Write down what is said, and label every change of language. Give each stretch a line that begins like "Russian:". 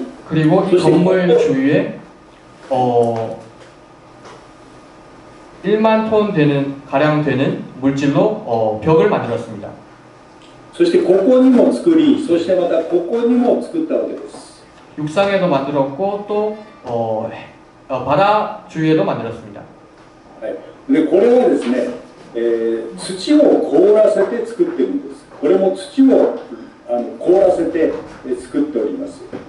Korean: 그리고 이 건물 주위에 1만 톤 가량 되는 물질로 벽을 만들었습니다.
Japanese: そしてここにも作り、そしてまたここにも作ったわけです。
Korean: 육상에도 만들었고 또 바다 주위에도 만들었습니다.
Japanese: でこれはですね、土を凍らせて作ってるんです。これも土を凍らせて作っております。